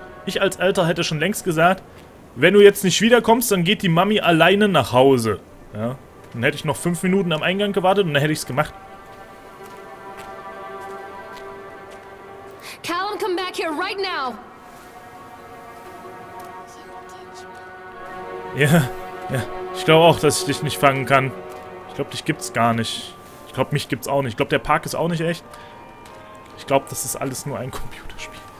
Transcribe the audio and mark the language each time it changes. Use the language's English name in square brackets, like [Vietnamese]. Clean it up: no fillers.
[German] Ich als Älter hätte schon längst gesagt, wenn du jetzt nicht wiederkommst, dann geht die Mami alleine nach Hause. Ja. Dann hätte ich noch 5 Minuten am Eingang gewartet und dann hätte ich es gemacht. [English] Callum, come back here right now. [German] Ja, ja. Ich glaube auch, dass ich dich nicht fangen kann. Ich glaube, dich gibt's gar nicht. Ich glaube, mich gibt's auch nicht. Ich glaube, der Park ist auch nicht echt. Ich glaube, das ist alles nur ein Computerspiel.